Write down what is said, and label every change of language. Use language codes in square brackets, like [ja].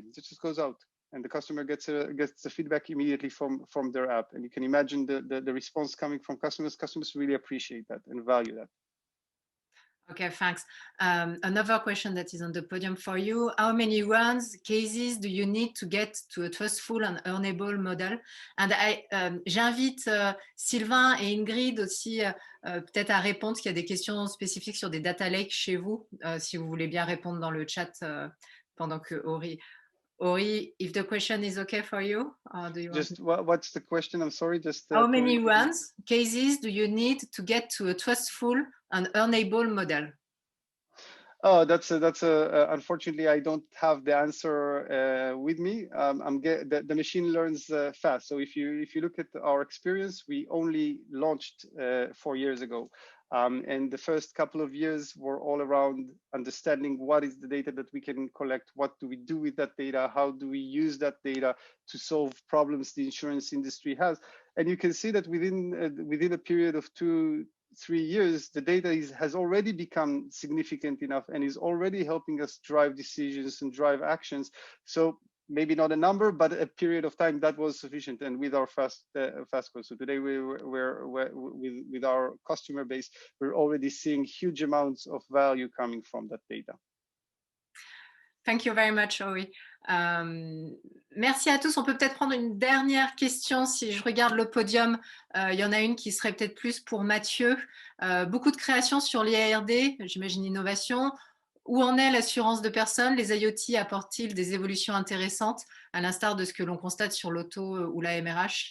[en] It just goes out, and the customer gets the feedback immediately from their app. And you can imagine the response coming from customers. Customers really appreciate that and value that. Okay, thanks. Another question that is on the podium for you. How many runs, cases do you need to get to a trustful and earnable model? [fr] And j'invite Sylvain et Ingrid aussi peut-être à répondre, parce qu'il y a des questions spécifiques sur des data lakes chez vous, si vous voulez bien répondre dans le chat pendant que Ori, [en] if the question is okay for you, do you what's the question? I'm sorry. How many runs, cases do you need to get to a trustful and earnable model? Oh, that's unfortunately, I don't have the answer with me. The machine learns fast. So if you look at our experience, we only launched 4 years ago. And the first couple of years were all around understanding what is the data that we can collect, what do we do with that data, how do we use that data to solve problems the insurance industry has. And you can see that within a period of 2-3 years, the data has already become significant enough and is already helping us drive decisions and drive actions. So maybe not a number, but a period of time that was sufficient. And with our fast code, so today we're with our customer base, we're already seeing huge amounts of value coming from that data. Thank you very much, Ori. [fr] Merci à tous. On peut peut-être prendre une dernière question. Si je regarde le podium, il y en a une qui serait peut-être plus pour Mathieu. Beaucoup de créations sur l'IARD, j'imagine innovation. Où en est l'assurance de personnes? Les IoT apportent-ils des évolutions intéressantes, à l'instar de ce que l'on constate sur l'auto ou la MRH?